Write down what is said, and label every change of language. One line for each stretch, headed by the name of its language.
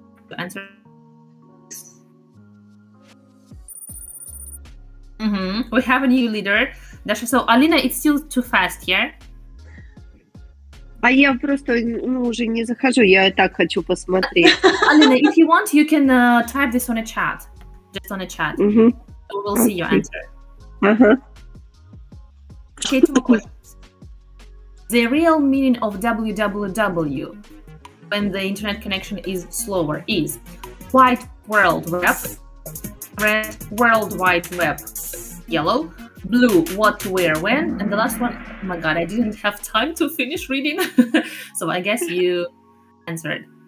English: To answer. We have a new leader. Dasha, so Alina, it's still too fast, yeah?
Russian: А я просто уже не захожу, я так хочу посмотреть.
English: Alina, if you want, you can type this on a chat. Just on a chat. So we'll see your answer. Okay, two more questions. The real meaning of www when the internet connection is slower is White World Web, Red World Wide Web, Yellow, Blue What to Wear When, and the last one, oh my god, I didn't have time to finish reading, so I guess you answered.